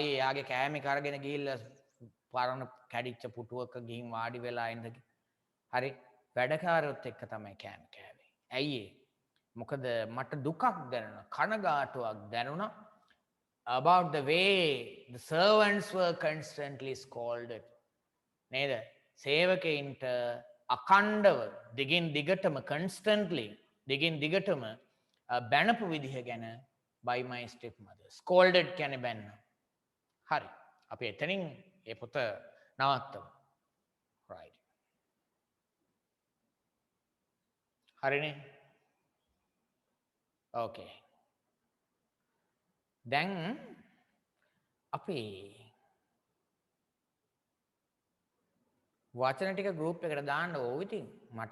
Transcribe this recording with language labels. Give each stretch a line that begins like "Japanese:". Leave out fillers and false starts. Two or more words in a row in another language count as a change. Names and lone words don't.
Sinhala: එයාගේ කෑමේ කරගෙන ගිහිල්ලා පරණ කැඩිච්ච පුටුවක ගිහින් වාඩි වෙලා ඉඳ හරි වැඩකාරයොත් එක්ක තමයි කෑම කෑවේ ඇයි මොකද මට දුකක් දැනුණා කනගාටුවක් දැනුණා
English: about the way the servants were constantly scolded
Sinhala: නේද සේවකයින්ට අඛණ්ඩව දිගටම බැනපු විදිහ ගැන
English: by my stepmother
Sinhala: scolded කියන්නේ බැන්න හරි අපි එතනින් ඒ පොත නවත්තමු right හරිනේ okay දැන් අපි වචන ටික ගෲප් එකට දාන්න ඕව ඉතින් මට